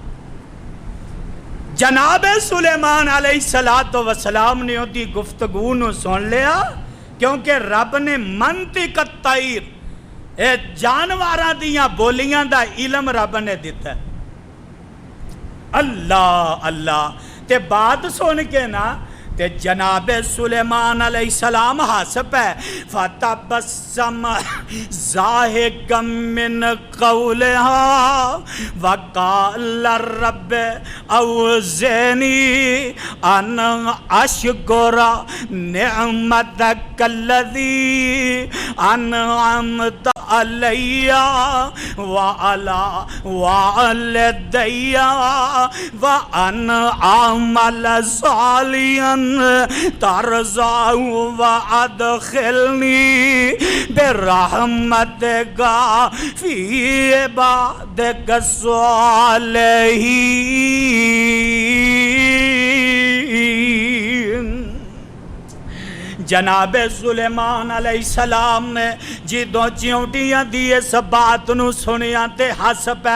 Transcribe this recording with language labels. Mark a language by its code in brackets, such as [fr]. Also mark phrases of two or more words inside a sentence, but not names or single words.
[pa] جنابِ سلیمان [ar] عليه الصلاة والسلام [pa] نے اوہدی گفتگو نوں سن لیا، کیونکہ رب نے [ar] منطق الطير [pa] اے جانوراں دیاں بولیاں دا علم رب نے دتا. [ar] الله الله [pa] تے بات سن کے نا تے جنابِ سلیمان علیہ السلام ہس پے, [ar] فتبسم ضاحكا من قولها وقال رب أوزعني أن أشكر نعمتك التي أنعمت علي وعلى والدي وأن أعمل صالحا ترضاه وأدخلني برحمتك في عبادك الصالحين. [pa] جنابِ سلیمان علیہ السلام نے جدوں چیونٹیاں دی اس بات نوں سنیا تے ہس پئے.